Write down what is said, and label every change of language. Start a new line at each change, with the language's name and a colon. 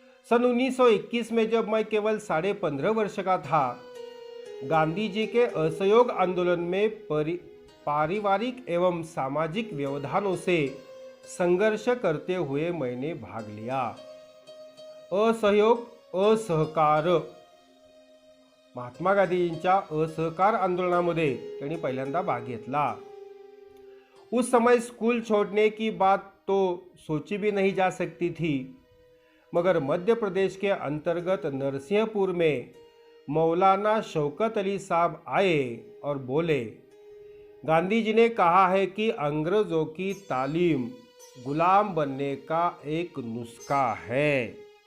Hindi: सन 1921 में जब मैं केवल 15.5 वर्ष का था, गांधी जी के असहयोग आंदोलन में पारिवारिक एवं सामाजिक व्यवधानों से संघर्ष करते हुए मैंने भाग लिया।
Marathi: असहयोग, असहकार, महात्मा गांधींच्या असहकार आंदोलनामध्ये त्यांनी पहिल्यांदा भाग घेतला।
Hindi: उस समय स्कूल छोड़ने की बात तो सोची भी नहीं जा सकती थी, मगर मध्य प्रदेश के अंतर्गत नरसिंहपुर में मौलाना शौकत अली साहब आए और बोले, गांधी जी ने कहा है कि अंग्रेजों की तालीम गुलाम बनने का एक नुस्खा है।